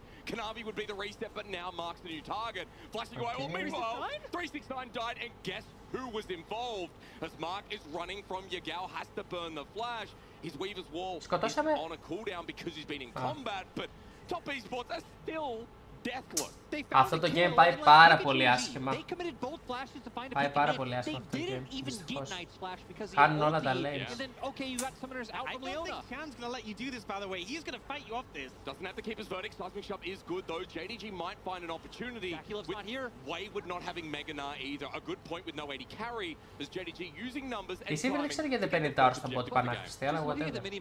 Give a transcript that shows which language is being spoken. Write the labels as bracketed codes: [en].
[en] Kanavi would be the reset, but now Mark's the new target. Flashing away. Well, meanwhile, 369 died, and guess who was involved? As Mark is running from Yagao, has to burn the flash. His Weaver's Wall is on a cooldown because he's been in combat, but top esports are still deathless. [el] Αυτό το game πάει πάρα πολύ άσχημα. Πάει πάρα πολύ άσχημα αυτό το game. Δυστυχώς. Χάνουν όλα τα lanes. [en] I don't think Tian's going to let you do this, by the way. He's going to fight you off this. Doesn't have to keep his verdict. Seismic Shop is good, though. JDG might find an opportunity. With Wayward not having Mega Gnar either. A good point with no AD carry. As JDG using numbers and timing. [el] Δεν ξέρω γιατί δεν παίρνει τα στον bot πανάκριστη, αλλά whatever.